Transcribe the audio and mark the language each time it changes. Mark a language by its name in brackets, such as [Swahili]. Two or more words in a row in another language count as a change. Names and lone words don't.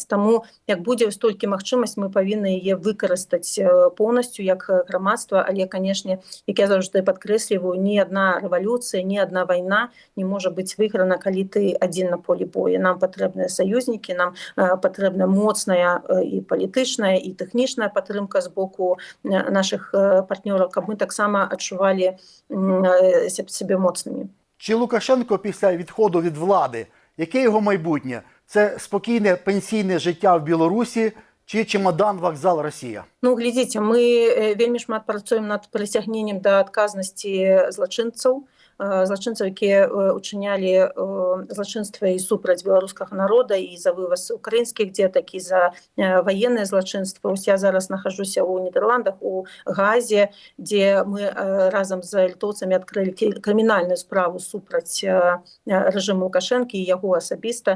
[Belarusian] Таму, як будзе столькі магчымасць, мы павінны яе выкарыстаць поўнасцю як грамадства, але, канешне, як я заўжды падкрэсліваю, ні адна рэвалюцыя, ні адна вайна не можа быць выйграна, калі ты адзін на полі бою. Нам патрэбныя саюзнікі, нам патрэбна моцная і палітычная і тэхнічная падтрымка з боку нашых партнёраў, каб мы таксама адчувалі себе моцнымі. [Ukrainian] Чи Лукашенко після відходу від влади, яке його майбутнє? Це спокійне пенсійне життя в Білорусі чи чемодан, вокзал, Росія? [Belarusian] Глядзіце, мы вельмі шмат працуем над прыцягненнем да адказнасці злачынцаў, якія учынялі злачынства і супраць беларускага народа, і за вываз украінскіх дзетак, і за ваеннае злачынства. Я зараз нахожуся ў Нідерландах, у Гаазе, дзе мы разам з літоўцамі адкрылі крымінальную справу супраць рэжыму Лукашэнкі і яго асабіста.